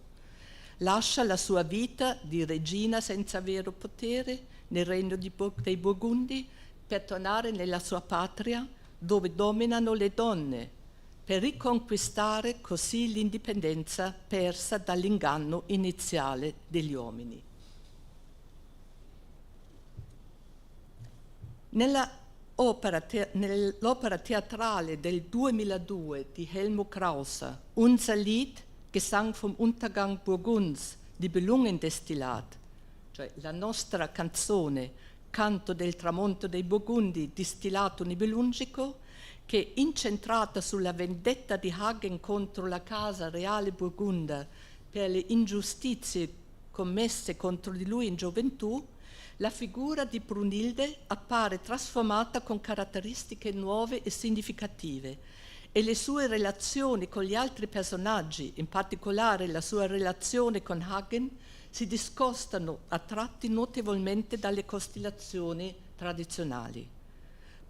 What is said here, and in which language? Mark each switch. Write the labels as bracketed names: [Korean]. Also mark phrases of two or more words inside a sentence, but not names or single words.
[Italian] Lascia la sua vita di regina senza vero potere nel regno dei Burgundi per tornare nella sua patria dove dominano le donne, per riconquistare così l'indipendenza persa dall'inganno iniziale degli uomini. Nell'opera teatrale del 2002 di Helmut Krauser, Unser Lied, Gesang vom Untergang Burgunds, Nibelungendestillat, cioè la nostra canzone, canto del tramonto dei Burgundi, distillato nibelungico, che incentrata sulla vendetta di Hagen contro la casa reale burgunda per le ingiustizie commesse contro di lui in gioventù, la figura di Brunilde appare trasformata con caratteristiche nuove e significative e le sue relazioni con gli altri personaggi, in particolare la sua relazione con Hagen, si discostano a tratti notevolmente dalle costellazioni tradizionali.